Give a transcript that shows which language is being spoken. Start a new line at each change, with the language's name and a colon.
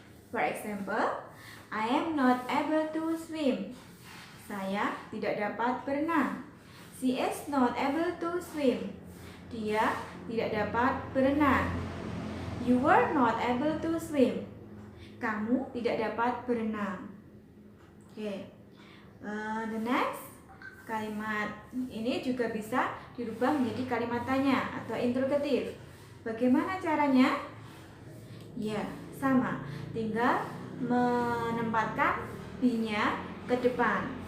English: For example, I am not able to swim. Saya tidak dapat berenang. She is not able to swim.
Indonesian: Dia tidak dapat berenang.
English: You were not able to swim.
Indonesian: Kamu tidak dapat berenang. Oke.
English: The next
Indonesian: kalimat ini juga bisa dirubah menjadi kalimat tanya atau interrogatif. Bagaimana caranya? Ya, sama. Tinggal menempatkan be-nya ke depan.